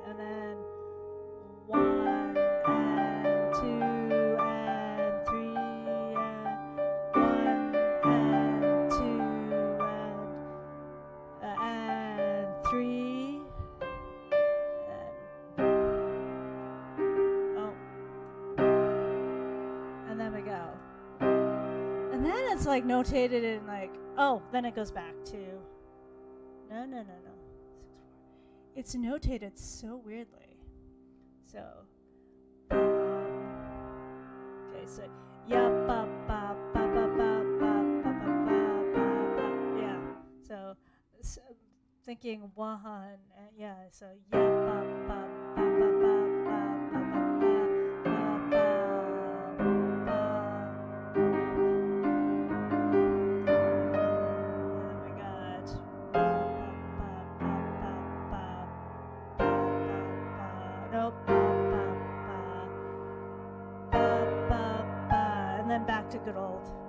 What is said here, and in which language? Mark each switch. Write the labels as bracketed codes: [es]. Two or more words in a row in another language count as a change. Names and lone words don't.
[en] And then 1 and 2 and 3 and 1 and 2 and 3 and then we go. And then it's like notated in like, oh, then it goes back to no. It's notated so weirdly. So okay, so ya ba ba ba ba ba ba ba ba thinking one, yeah, so yeah, ba ba ba ba ba ba ba ba ba ba. And then we got ba ba ba ba ba ba ba. Nope, ba ba ba ba ba, and then back to good old.